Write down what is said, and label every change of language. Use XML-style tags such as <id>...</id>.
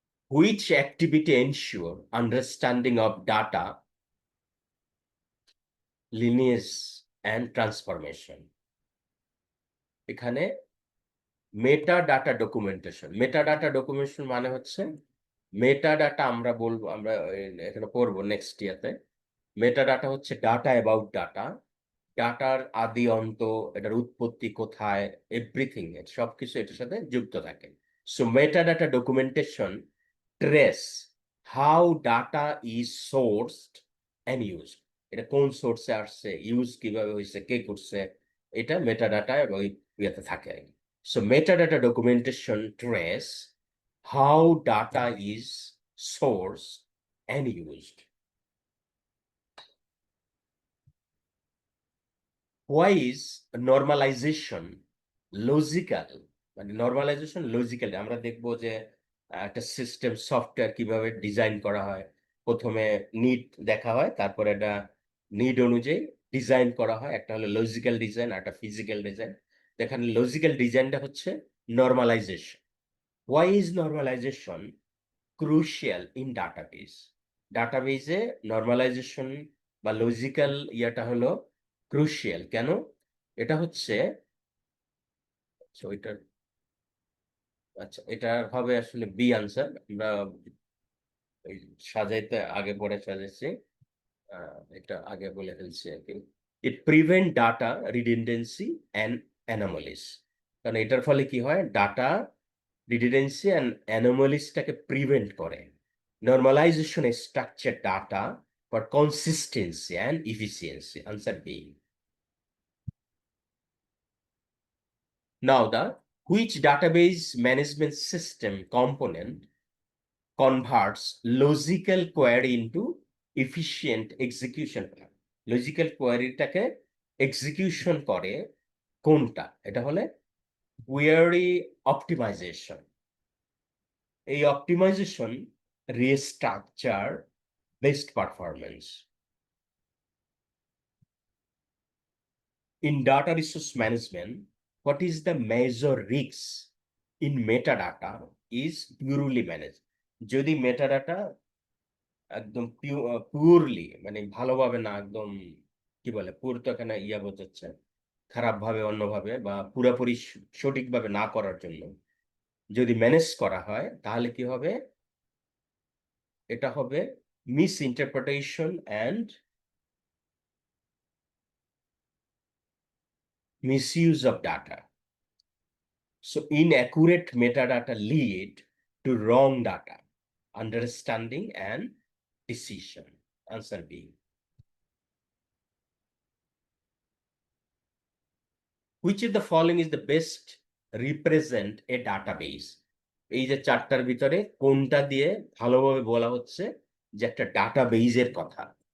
<en>Which activity ensure understanding of data lineage and transformation?</en> <bn>এখানে meta data documentation, meta data documentation মানে হচ্ছে meta data, আমরা বলবো, আমরা এখানে পড়বো নেক্সট ইয়াতে। মেটা ডাটা হচ্ছে ডাটা অ্যাবাউট ডাটা, ডাটার আদি অন্ত, এটার উৎপত্তি কোথায়, এভরিথিং, সবকিছু এটার সাথে যুক্ত থাকে।</bn> <en>so meta data documentation trace how data is sourced and used,</en> <bn>এটা কোন সোর্সে আসছে, ইউজ কিভাবে হয়েছে, কে করছে, এটা মেটা ডাটা ওই ইয়েতে থাকে।</bn> <en>So meta data documentation trace how data is source and used. Why is normalization logical?</en> <bn>মানে নর্মালাইজেশন লজিক্যালি আমরা দেখবো যে একটা সিস্টেম সফটওয়্যার কিভাবে ডিজাইন করা হয়, প্রথমে নিড দেখা হয়, তারপরে এটা নিড অনুযায়ী ডিজাইন করা হয়, একটা হলো লজিক্যাল ডিজাইন আর একটা ফিজিক্যাল ডিজাইন। এখানে লজিক্যাল ডিজাইনটা হচ্ছে normalisation,</bn> <en>Why is normalization crucial in database?</en> <bn>ডাটাবেজে normalisation বা লজিক্যাল ইয়েটা হলো ক্রুশিয়াল। কেন? এটা হচ্ছে আচ্ছা, এটা হবে আসলে বি আনসার। আমরা ওই সাজাইতে আগে পরে সাজাইছি, এটা আগে বলে ফেলছি আর কি।</bn> <en>It prevent data redundancy and anomalies.</en> <bn>কারণ এটার ফলে কি হয়,</bn> <en>data redundancy and অ্যানোমালিসটাকে prevent</en> <bn>করে।</bn> <en>Normalization structure data for consistency and efficiency. Answer B. Now, the which database management system component converts logical query into efficient execution plan?</en> <bn>Logical কোয়ারিটাকে execution করে কোনটা? এটা হলে কোয়ারি অপটিমাইজেশন।</bn> <en>এই optimization restructure best performance. In data resource management, what is the major risk in metadata is purely managed?</en> <bn>যদি metadata একদম purely, মানে ভালোভাবে না, একদম কি বলে, পুর তো এখানে ইয়া বোঝাচ্ছে খারাপ ভাবে, অন্যভাবে বা পুরোপুরি সঠিকভাবে না করার জন্য যদি ম্যানেজ করা হয়, তাহলে কি হবে? এটা হবে</bn> <en>Misinterpretation and misuse of data. So inaccurate metadata lead to wrong data understanding and decision. Answer B. Which of the following is the best represent a database?</en> <bn>এই যে চারটার ভিতরে কোনটা দিয়ে ভালোভাবে বলা হচ্ছে যে একটা ডাটাবেজের কথা?</bn>